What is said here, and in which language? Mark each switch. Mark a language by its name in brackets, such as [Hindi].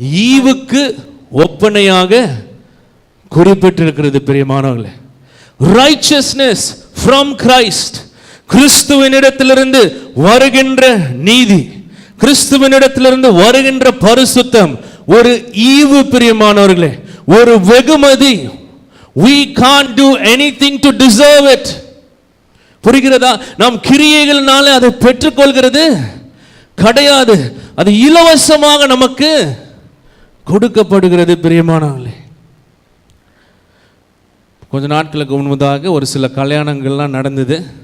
[Tamil] ஈவுக்கு ஒப்பனையாக குறிப்பிட்டிருக்கிறது பிரியமானவர்களே. [English] righteousness from Christ, [Tamil] கிறிஸ்துவினிடத்திலிருந்து வருகின்ற நீதி, கிறிஸ்துவினிடத்திலிருந்து வருகின்ற பரிசுத்தம் ஒரு ஈவு பிரியமானவர்களே, ஒரு வெகுமதி. [English] we can't do anything to deserve it. [Tamil] புரிகிறதா? நாம் கிரியைகள்னால அதை பெற்றுக்கொள்கிறது கிடையாது. அது இலவசமாக நமக்கு கொடுக்கப்படுகிறது பிரியமானவர்களே. கொஞ்ச நாட்களுக்கு முன்பதாக ஒரு சில கல்யாணங்கள்லாம் நடந்தது.